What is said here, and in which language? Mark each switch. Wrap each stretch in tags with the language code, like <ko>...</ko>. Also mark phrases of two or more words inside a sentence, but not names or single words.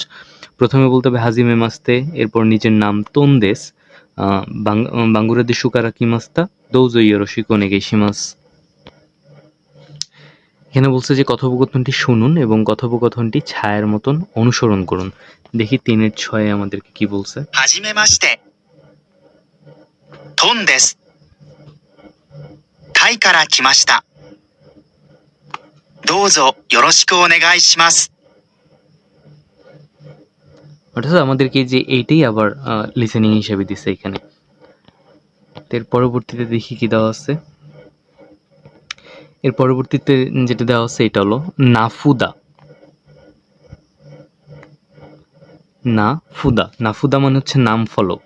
<bn>প্রথমে বলতে হবে</bn> <ja>はじめまして,</ja> <bn>এরপর নিজের নাম</bn> <ja>トンです, バングラデシュから来ました どうぞよろしくお願いします.</ja> <bn>এখানে বলছে যে কথোপকথনটি শুনুন এবং কথোপকথনটি ছায়ার মতন অনুসরণ করুন। দেখি 3-6 আমাদেরকে কি বলছে।</bn> <ja>はじめまして。トンです。タイから来ました。どうぞよろしくお願いします。</ja> <bn>অর্থাৎ আমাদেরকে যে এইটাই আবার লিসেনিং হিসেবে দিছে এখানে। এর পরবর্তীতে দেখি কি দেওয়া আছে। এর পরবর্তীতে যেটা দেওয়া আছে এটা হলো নাফুদা। নাফুদা মানে হচ্ছে নাম ফলক।</bn>